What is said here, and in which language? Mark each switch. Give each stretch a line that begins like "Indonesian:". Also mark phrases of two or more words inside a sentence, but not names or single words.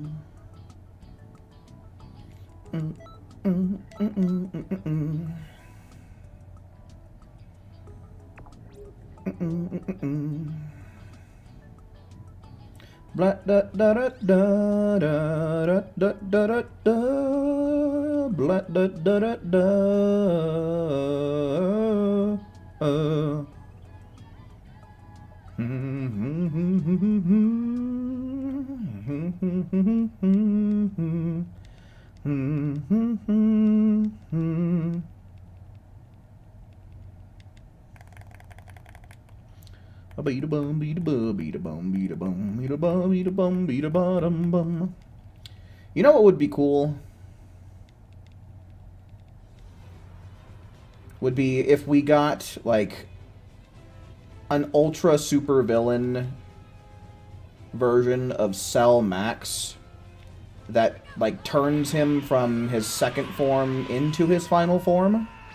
English: Blah da da da da da da da da da. Blah da da da da. Beat a bum, beat a bum, beat a bum, beat a bum, beat a bum, beat a bum, beat a bottom bum. You know what would be cool? Would be if we got like an ultra super villain version of Cell Max that like turns him from his second form into his final form.